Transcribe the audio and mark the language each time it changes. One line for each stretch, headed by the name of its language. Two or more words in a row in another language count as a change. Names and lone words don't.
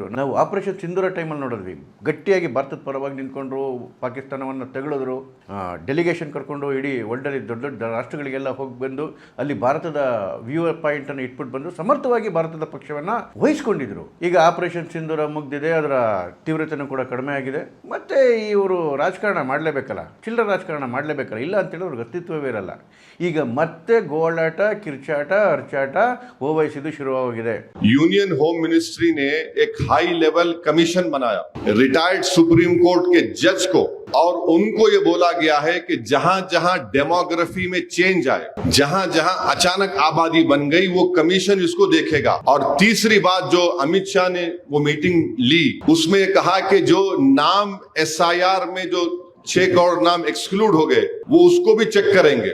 Kannada: ನಾವು ಆಪರೇಷನ್ ಸಿಂಧೂರ ಟೈಮಲ್ಲಿ ನೋಡಿದ್ವಿ, ಗಟ್ಟಿಯಾಗಿ ಭಾರತದ ಪರವಾಗಿ ನಿಂತ್ಕೊಂಡ್ರು, ಪಾಕಿಸ್ತಾನವನ್ನು ತೆಗಳಿದ್ರು, ಡೆಲಿಗೇಷನ್ ಕರ್ಕೊಂಡು ಇಡೀ ವರ್ಲ್ಡಲ್ಲಿ ದೊಡ್ಡ ದೊಡ್ಡ ರಾಷ್ಟ್ರಗಳಿಗೆಲ್ಲ ಹೋಗಿ ಬಂದು ಅಲ್ಲಿ ಭಾರತದ
English: viewer point
Kannada: ಇಟ್ಬಿಟ್ಟು ಬಂದು ಸಮರ್ಥವಾಗಿ ಭಾರತದ ಪಕ್ಷವನ್ನು ವಹಿಸ್ಕೊಂಡಿದ್ರು. ಈಗ ಆಪರೇಷನ್ ಸಿಂಧೂರ ಮುಗ್ದಿದೆ, ಅದರ ತೀವ್ರತೆಯೂ ಕೂಡ ಕಡಿಮೆ ಆಗಿದೆ. ಮತ್ತು ಇವರು ರಾಜಕಾರಣ ಮಾಡಲೇಬೇಕಲ್ಲ, ಚಿಲ್ಲರ ರಾಜಕಾರಣ ಮಾಡಲೇಬೇಕಲ್ಲ, ಇಲ್ಲ ಅಂತೇಳಿ ಅವ್ರಿಗೆ ಅಸ್ತಿತ್ವವೇ ಇರಲ್ಲ. ಈಗ ಮತ್ತೆ ಗೋಳಾಟ, ಕಿರ್ಚಾಟ, ಅರ್ಚಾಟ OWYCದು ಶುರುವಾಗಿದೆ.
English: union home ministry
Hindi: ने एक
English: high level commission
Hindi: बनाया रिटायर्ड सुप्रीम कोर्ट के जज को, और उनको ये बोला गया है कि जहां जहां डेमोग्राफी में चेंज आए, जहां जहां अचानक आबादी बन गई, वो कमीशन इसको देखेगा. और तीसरी बात जो अमित शाह ने वो मीटिंग ली, उसमें कहा कि जो नाम SIR में जो 6 करोड़ नाम एक्सक्लूड हो गए, वो उसको भी चेक करेंगे.